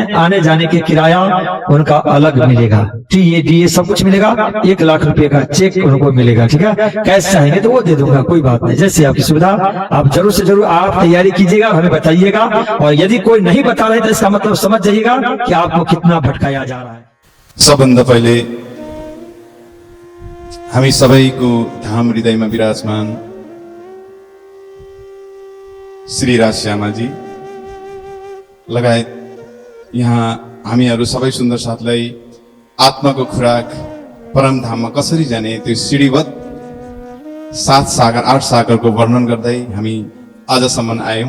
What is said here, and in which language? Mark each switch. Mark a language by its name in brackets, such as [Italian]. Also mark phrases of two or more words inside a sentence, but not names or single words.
[Hindi] आने जाने के किराया उनका अलग मिलेगा, टीए सब कुछ मिलेगा। 1 लाख रुपए का चेक उनको मिलेगा, ठीक है। कैश चाहेंगे तो वो दे दूंगा, कोई बात नहीं, जैसे आपकी सुविधा। आप जरूर से जरूर आप तैयारी कीजिएगा, हमें बताइएगा। और यदि कोई नहीं बता रहे तो इसका मतलब समझ जाइएगा कि आपको कितना भटकाया जा रहा है। [Nepali] सबभन्दा पहिले हामी सबैको धाम हृदयमा विराजमान श्री राज श्यामाजी लगायत यहाँ हामीहरू सबै सुन्दर साथलाई आत्माको खुराक परमधाममा कसरी जाने त्यो सिडीवत 7 सागर 8 सागरको वर्णन गर्दै हामी आजसम्म आयौं।